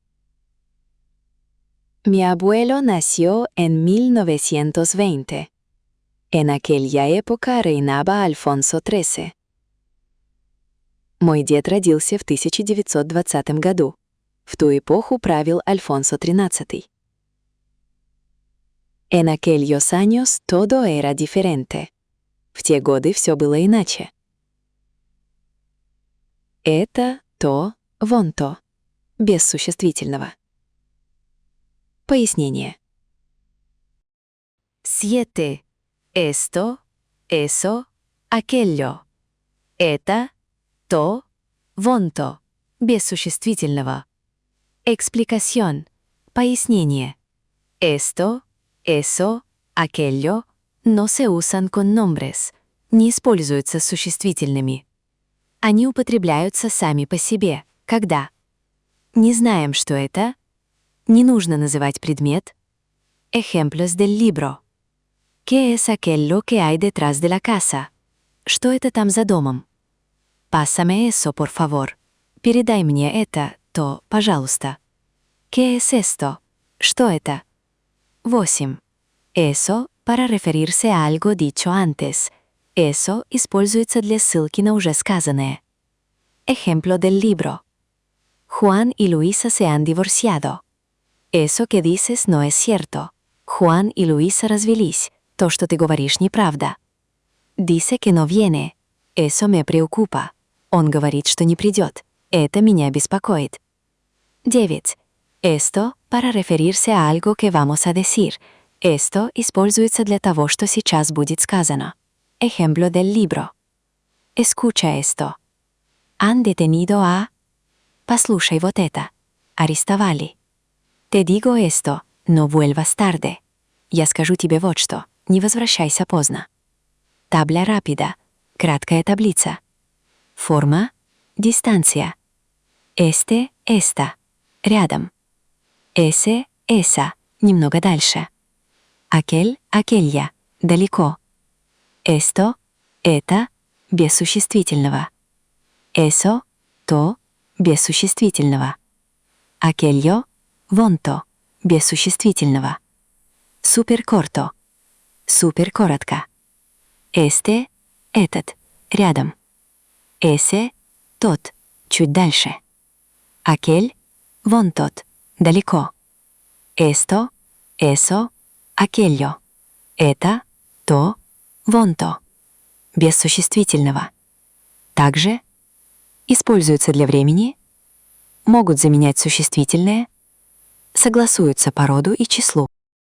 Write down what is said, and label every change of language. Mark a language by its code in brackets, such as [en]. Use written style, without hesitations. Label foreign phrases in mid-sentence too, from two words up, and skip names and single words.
[es] Mi abuelo nació en 1920. En aquella época reinaba Alfonso XIII. [ru] Мой дед родился в 1920 году. В ту эпоху правил Альфонсо XIII. [es] En aquellos años todo era diferente. [ru] В те годы все было иначе. Это, то, вон то. Без существительного. Пояснение. 7. [es] Esto, eso, aquello. [ru] Это, то, вон то. Без существительного. [es] Explicación. Пояснение. Esto, eso, aquello no se usan con nombres, [ru] не используются с существительными. Они употребляются сами по себе, когда не знаем, что это, не нужно называть предмет. [es] Ejemplos del libro. ¿Qué es aquello que hay detrás de la casa? [ru] Что это там за домом? [es] Pásame eso, por favor. [ru] Передай мне это, то, пожалуйста. [es] ¿Qué es esto? [ru] Что это? 8. [es] Eso para referirse a algo dicho antes. [ru] Eso используется для ссылки на уже сказанное. [es] Ejemplo del libro. Juan y Luisa se han divorciado. Eso que dices no es cierto. [ru] Juan y Luisa развелись. То, что ты говоришь, неправда. [es] Dice que no viene. Eso me preocupa. [ru] Он говорит, что не придет. Это меня беспокоит. 9. [es] Esto para referirse a algo que vamos a decir. [ru] Esto используется для того, что сейчас будет сказано. [es] Ejemplo del libro. Escucha esto. Han detenido a... [ru] Послушай вот это. Арестовали. [es] Te digo esto. No vuelvas tarde. [ru] Я скажу тебе вот что. Не возвращайся поздно. [es] Tabla rápida. [ru] Краткая таблица. Форма. дистанция. [es] Este, esta, рядом. Ese, esa, [ru] немного дальше. [es] Aquel, aquella, [ru] далеко. Esto, это, без существительного. Eso, то, без существительного. Aquello, вон то, без существительного. Супер корто, супер коротко. Este, этот, рядом. Ese, тот, чуть дальше. Aquel, вон тот, далеко. [es] Esto, eso, aquello. [ru] Это, то, вон то. Без существительного. Также используются для времени, могут заменять существительное, согласуются по роду и числу.